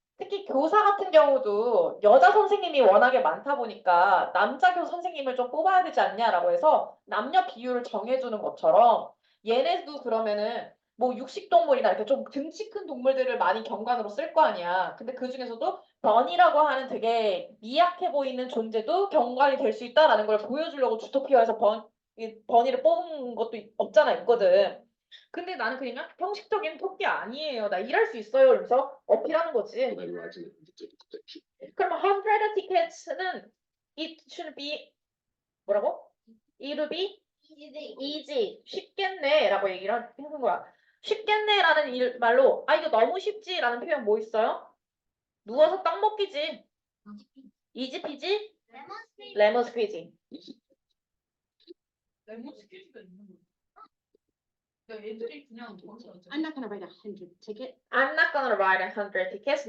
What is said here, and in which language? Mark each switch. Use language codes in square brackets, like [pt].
[ko] 특히 교사 같은 경우도 여자 선생님이 워낙에 많다 보니까 남자 선생님을 좀 뽑아야 되지 않냐라고 해서 남녀 비율을 정해주는 것처럼 얘네도 그러면은 뭐 육식동물이나 이렇게 좀 등치 큰 동물들을 많이 경관으로 쓸 거 아니야. 근데 그 중에서도 번이라고 하는 되게 미약해 보이는 존재도 경관이 될 수 있다라는 걸 보여주려고 주토피아에서 번이를 뽑은 것도 없잖아, 있거든. 근데 나는 그냥 형식적인 토끼 아니에요. 나 일할 수 있어요. 이러면서 어필하는 거지. [en] And then writing it in the ticket section. [ko] 그러면 100 tickets는 [en] it should be [ko] 뭐라고? [en] It would be easy. [ko] 쉽겠네 라고 얘기를 하는 거야. 쉽겠네라는 말로 이거 너무 쉽지라는 표현 뭐 있어요? 누워서 떡 먹기지. [en] easy peasy, lemon squeezy. [ko] 레몬 스퀴즈가 있는 거야. 야, 애들이 그냥 도망가잖아. [en] I'm not gonna write 100 tickets. I'm not gonna write 100 tickets.